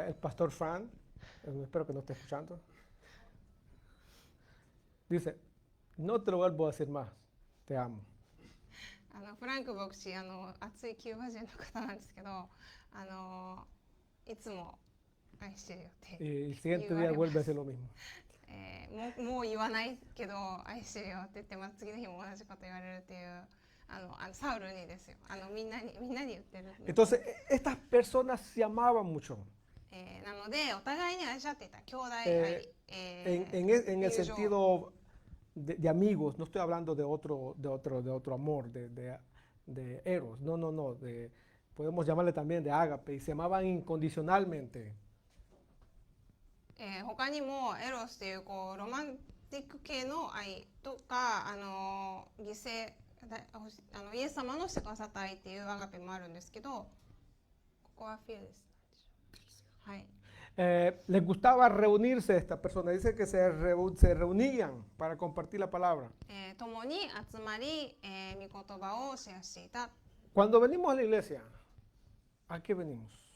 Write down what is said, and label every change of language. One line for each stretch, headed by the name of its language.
Spanish: El pastor Fran, espero que no esté escuchando, dice, no te lo vuelvo a decir más, te amo.
Japanese: フランク牧師熱いキューバ人の方なんですけどいつも愛してるよって
Spanish: Y el siguiente día vuelve a hacer lo mismo.
Japanese: もう言わないけど愛してるよって言って、次の日も同じこと言われるっていうサウルにですよみんなに言ってる。
Spanish: Entonces, estas personas se amaban mucho.
Japanese: なのでお互いに愛し合っていた兄弟愛、
Spanish: en el sentido de amigos, no estoy hablando de otro amor, de eros, no, podemos llamarle también de ágape, y se amaban incondicionalmente.
Japanese: 他にもエロスっていうロマンティック系の愛とか犠牲イエス様のしてくださった愛っていうアガペもあるんですけど、ここはフィルです。はい。
Spanish: Les gustaba reunirse estas personas, dice que se reunían para compartir la palabra.
Japanese: 共に集まり、御言葉をシェアしていた。
Spanish: Cuando venimos a la iglesia, ¿a qué venimos?